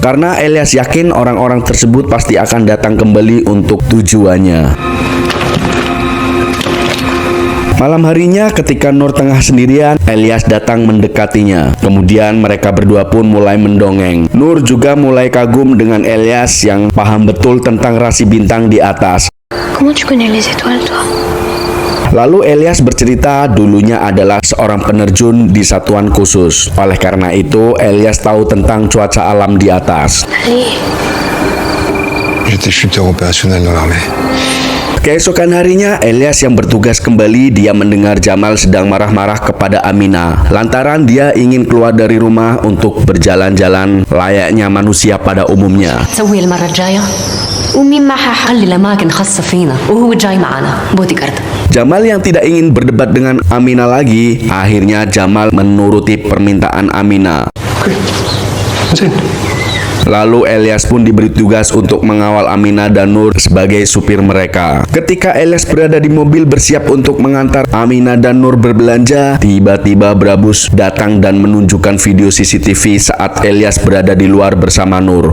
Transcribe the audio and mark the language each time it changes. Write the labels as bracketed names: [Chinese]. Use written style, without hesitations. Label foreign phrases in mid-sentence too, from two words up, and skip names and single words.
[Indonesian] Karena Elias yakin orang-orang tersebut pasti akan datang kembali untuk tujuannya. Malam harinya ketika Nur tengah sendirian, Elias datang mendekatinya. Kemudian mereka berdua pun mulai mendongeng. Nur juga mulai kagum dengan Elias yang paham betul tentang rasi bintang di atas. [French] Comment tu connais les étoiles, toi? [Indonesian] Lalu Elias bercerita dulunya adalah seorang penerjun di satuan khusus. Oleh karena itu, Elias tahu tentang cuaca alam di atas. [French] Allez. J'étais chuteur opérationnel dans l'armée. [Indonesian] Keesokan harinya, Elias yang bertugas kembali, dia mendengar Jamal sedang marah-marah kepada Amina. Lantaran dia ingin keluar dari rumah untuk berjalan-jalan layaknya manusia pada umumnya. [Arabic] تسوي المرة الجاية أمي معها خلي الأماكن خاصة فينا وهو جاي معنا بودي جارد. [Indonesian] Jamal yang tidak ingin berdebat dengan Amina lagi, akhirnya Jamal menuruti permintaan Amina. Lalu Elias pun diberi tugas untuk mengawal Amina dan Nur sebagai supir mereka. Ketika Elias berada di mobil bersiap untuk mengantar Amina dan Nur berbelanja, tiba-tiba Brabus datang dan menunjukkan video CCTV saat Elias berada di luar bersama Nur.